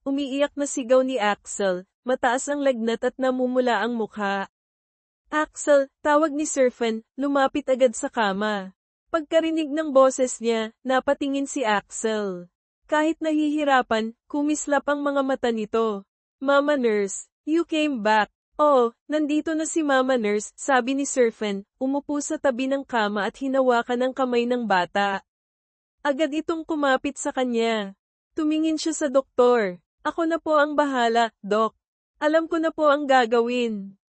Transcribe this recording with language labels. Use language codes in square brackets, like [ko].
[tl] Umiiyak na sigaw ni Axel, mataas ang lagnat at namumula ang mukha. Axel, tawag ni Sir Fen, lumapit agad sa kama. Pagkarinig ng boses niya, napatingin si Axel. Kahit nahihirapan, kumislap ang mga mata nito. [en] Mama Nurse, you came back. [tl] Oo, nandito na si Mama Nurse, sabi ni Sir Fen, umupo sa tabi ng kama at hinawakan ang kamay ng bata. Agad itong kumapit sa kanya. Tumingin siya sa doktor. Ako na po ang bahala, Dok. Alam ko na po ang gagawin.